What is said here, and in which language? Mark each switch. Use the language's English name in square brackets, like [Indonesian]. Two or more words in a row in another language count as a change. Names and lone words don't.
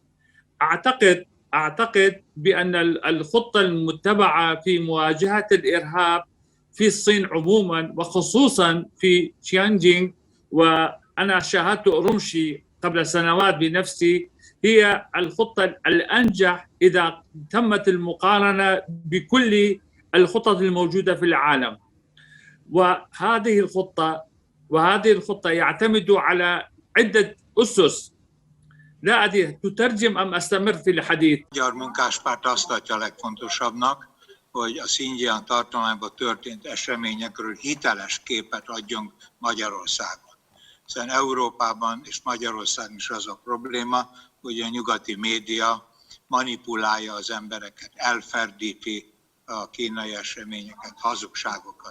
[Arabic] أعتقد بأن الخطة المتبعة في مواجهة الإرهاب في الصين عموما وخصوصا في شيانجينغ، وأنا شاهدت أورمشي قبل سنوات بنفسي، هي الخطة الأنجح إذا تمت المقارنة بكل الخطط الموجودة في العالم. وهذه الخطة يعتمد على عدة أسس. لا أدري تترجم أم أستمر في الحديث؟ [Hungarian] Magyar Munkáspárt azt tartja legfontosabbnak, hogy a Xinjiang tartományban történt eseményekről hiteles képet adjunk Magyarországon. Hiszen Európában és Magyarországon is az a probléma, hogy a nyugati média manipulálja az embereket, elferdíti a kínai eseményeket, hazugságokat közöl.